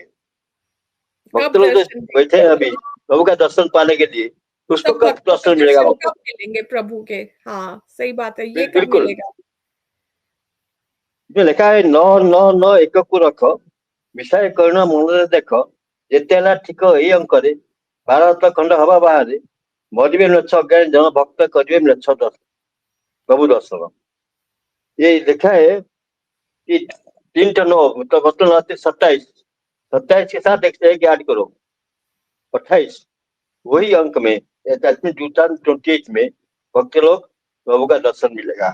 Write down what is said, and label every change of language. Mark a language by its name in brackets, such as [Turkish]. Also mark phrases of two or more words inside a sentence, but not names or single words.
[Hindi] भक्त कब लोग जो दर्शन बैठे देंगे? हैं अभी प्रभु का दर्शन पाने के लिए, उसको सब कब भक्तों को दर्शन मिलेगा दर्शन भक्तों कब को? मिलेंगे प्रभु के? हाँ सही बात है, ये कब बिल्कुल। मिलेगा? जो लिखा है, [Odia] ନ ନ ନ ଏକ କୋ ରଖ, ବିଷୟ କରୁଣା ମନ ଦେଖ, ଯେତେ ହେଲା ଠିକ ଏଇ ଅଙ୍କରେ, ଭାରତ ଖଣ୍ଡ ହବା ବାହାରେ, ମରିବେ ମ୍ଲେଚ୍ଛ ଅଜ୍ଞାନୀ ଜନ ଭକ୍ତ କରିବେ ମ୍ଲେଚ୍ଛ ଦର୍ଶନ, [Hindi] प्रभु दर्शन। ये लिखा है कि 3 9, तो मतलब 27, 27 के साथ एक ऐड करो 28, वही अंक में 2028 में भक्त लोग प्रभु का दर्शन मिलेगा।